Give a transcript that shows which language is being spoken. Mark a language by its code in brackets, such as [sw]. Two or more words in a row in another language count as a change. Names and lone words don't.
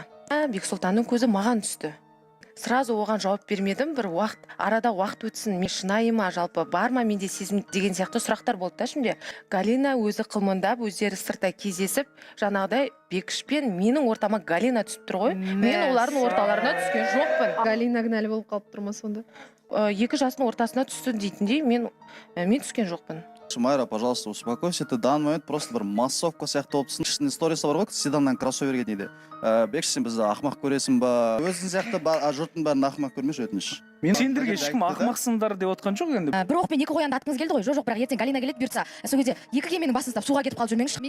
[kk] Бексұлтанның көзі маған түсті. Сразу оған жауап бермедім, бір арада уақыт өтсін, мен шынайы ма, жалпы бар ма менде сезім деген сияқты сұрақтар болды да шынде. Галина өзі қылмындап, өздері сыртта кездесіп, жаңағыдай Бекішпен менің ортама Галина түсіп тұр ғой. Мен олардың орталарына түскен жоқпын. Галина кінәлі болып қалып тұр ма сонда? 2 жастың ортасына түсті дейтіндей мен түскен жоқпын. Майра, [ru] пожалуйста, успокойся, ты в данный момент просто [kk] бір массовка сияқты болыпсың. Кішкене сторисы бар ғой, седаннан кроссоверге дейді. Бекші, сен бізді ақымақ көресің ба? Өзің сияқты жұрттың бәрін ақымақ көрмеш, өтініш. Мен сендерге ешкім ақымақсыңдар деп отқан жоқ енді. Бір оқпен 2 қоянды атқыңыз келді ғой. Жоқ, бірақ ертең Галина келеді бұйыртса. Сол кезде 2 кеменің басын ұстап суға кетіп қалып жүрмеңізші.